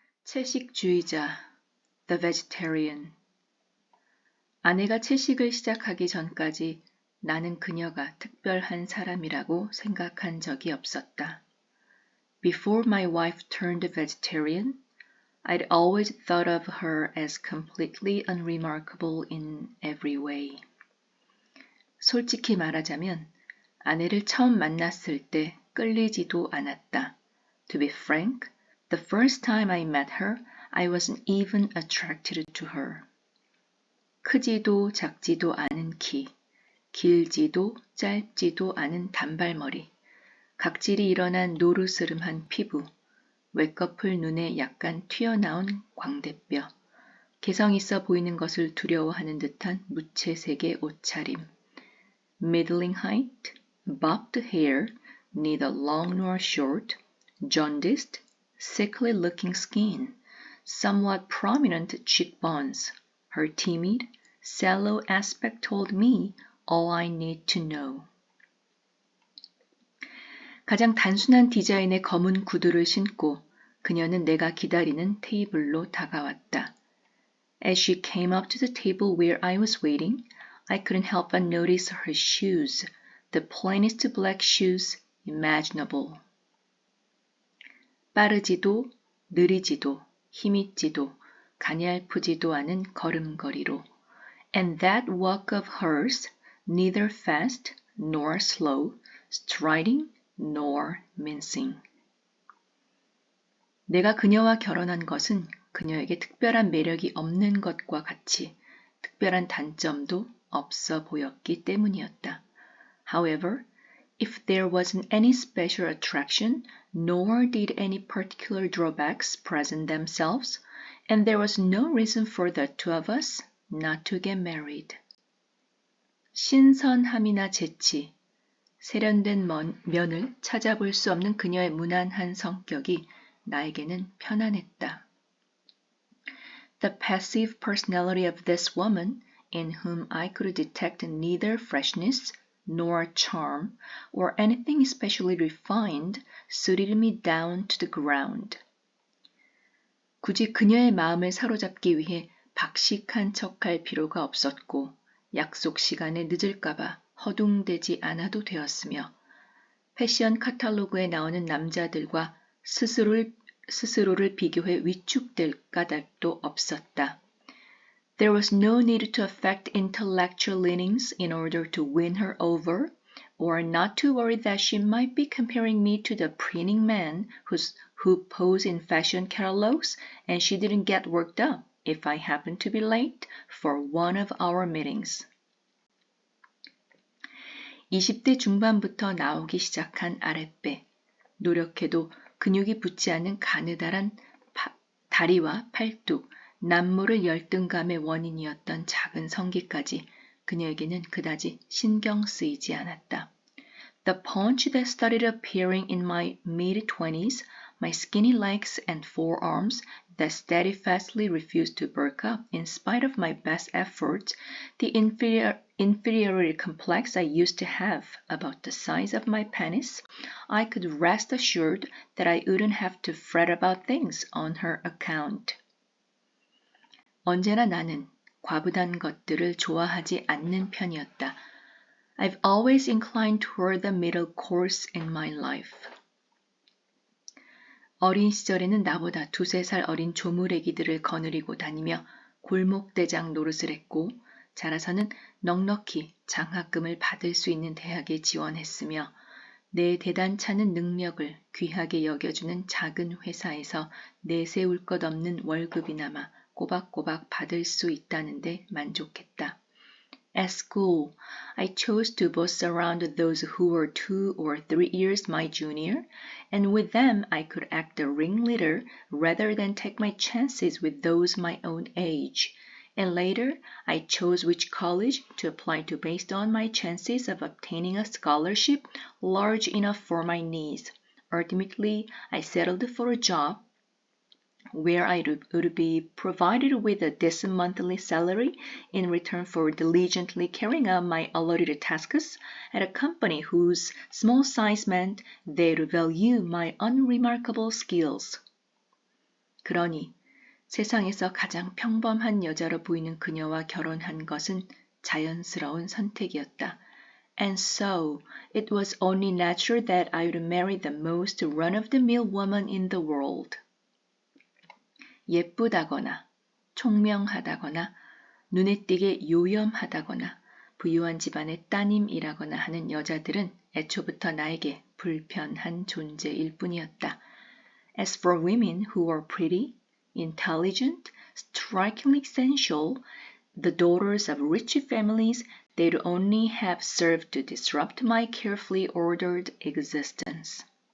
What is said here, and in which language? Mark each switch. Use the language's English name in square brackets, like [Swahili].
[English] 채식주의자, the vegetarian. [Korean] 아내가 채식을 시작하기 전까지 나는 그녀가 특별한 사람이라고 생각한 적이 없었다. [English] Before my wife turned vegetarian, I'd always thought of her as completely unremarkable in every way. [Korean] 솔직히 말하자면 아내를 처음 만났을 때 끌리지도 않았다. [English] To be frank, the first time I met her, I wasn't even attracted to her. [Korean] 크지도 작지도 않은 키, 길지도 짧지도 않은 단발머리, 각질이 일어난 노르스름한 피부, 외꺼풀 눈에 약간 튀어나온 광대뼈, 개성 있어 보이는 것을 두려워하는 듯한 무채색의 옷차림, [English] middling height, bobbed hair, neither long nor short, jaundiced, sickly-looking skin, somewhat prominent cheekbones. Her timid, sallow aspect told me all I need to know. [Korean] 가장 단순한 디자인의 검은 구두를 신고 그녀는 내가 기다리는 테이블로 다가왔다. [English] As she came up to the table where I was waiting, I couldn't help but notice her shoes, the plainest black shoes imaginable. [Korean] 빠르지도, 느리지도, 힘있지도, 가냘프지도 않은 걸음걸이로. [English] And that walk of hers, neither fast nor slow, striding nor mincing. [Korean] 내가 그녀와 결혼한 것은 그녀에게 특별한 매력이 없는 것과 같이 특별한 단점도 없어 보였기 때문이었다. [English] However, if there wasn't any special attraction, nor did any particular drawbacks present themselves, and there was no reason for the two of us not to get married. [Korean] 신선함이나 재치, 세련된 면을 찾아볼 수 없는 그녀의 무난한 성격이 나에게는 편안했다. [English] The passive personality of this woman, in whom I could detect neither freshness nor charm or anything especially refined, suited me down to the ground. [Korean] 굳이 그녀의 마음을 사로잡기 위해 박식한 척할 필요가 없었고 약속 시간에 늦을까봐 허둥대지 않아도 되었으며 패션 카탈로그에 나오는 남자들과 스스로를 비교해 위축될 까닭도 없었다. [English] There was no need to affect intellectual leanings in order to win her over, or not to worry that she might be comparing me to the preening men who pose in fashion catalogs, and she didn't get worked up if I happened to be late for one of our meetings. [Korean] 20대 중반부터 나오기 시작한 아랫배, 노력해도 근육이 붙지 않는 가느다란 다리와 팔뚝, 남모를 열등감의 원인이었던 작은 성기까지 그녀에게는 그다지 신경 쓰이지 않았다. [English] The paunch that started appearing in my mid-20s, my skinny legs and forearms that steadfastly refused to bulk up in spite of my best efforts, the inferiority complex I used to have about the size of my penis, I could rest assured that I wouldn't have to fret about things on her account. [Korean] 언제나 나는 과부단 것들을 좋아하지 않는 편이었다. [English] I've always inclined toward the middle course in my life. [Korean] 어린 시절에는 나보다 2-3살 어린 조무래기들을 거느리고 다니며 골목대장 노릇을 했고 자라서는 넉넉히 장학금을 받을 수 있는 대학에 지원했으며 내 대단찮은 능력을 귀하게 여겨주는 작은 회사에서 내세울 것 없는 월급이나마 꼬박꼬박 받을 수 있다는데 만족했다. [English] At school, I chose to boss around those who were 2 or 3 years my junior, and with them I could act the ringleader rather than take my chances with those my own age. And later, I chose which college to apply to based on my chances of obtaining a scholarship large enough for my needs. Ultimately, I settled for a job where I would be provided with a decent monthly salary in return for diligently carrying out my allotted tasks at a company whose small size meant they'd value my unremarkable skills. [Korean] 그러니 세상에서 가장 평범한 여자로 보이는 그녀와 결혼한 것은 자연스러운 선택이었다. [English] And so, it was only natural that I would marry the most run-of-the-mill woman in the world. [Korean] 예쁘다거나, 총명하다거나, 눈에 띄게 요염하다거나, 부유한 집안의 따님이라거나 하는 여자들은 애초부터 나에게 불편한 존재일 뿐이었다. [English] As for women who were pretty, intelligent, strikingly sensual, the daughters of rich families, they'd only have served to disrupt my carefully ordered existence.